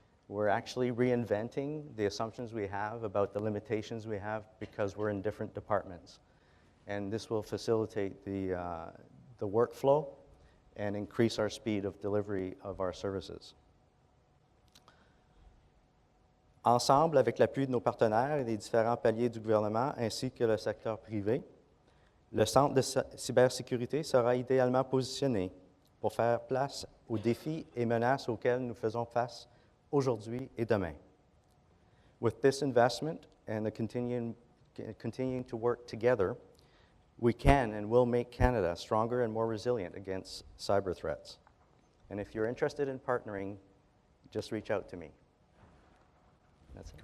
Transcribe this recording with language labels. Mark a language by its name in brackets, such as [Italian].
[English] We're actually reinventing the assumptions we have about the limitations we have because we're in different departments. And this will facilitate the workflow and increase our speed of delivery of our services. [French] Ensemble, avec l'appui de nos partenaires et des différents paliers du gouvernement ainsi que le secteur privé, le Centre de cybersécurité sera idéalement positionné pour faire place aux défis et menaces auxquels nous faisons face aujourd'hui et demain. [English] With this investment and the continuing to work together, we can and will make Canada stronger and more resilient against cyber threats. And if you're interested in partnering, just reach out to me. That's it.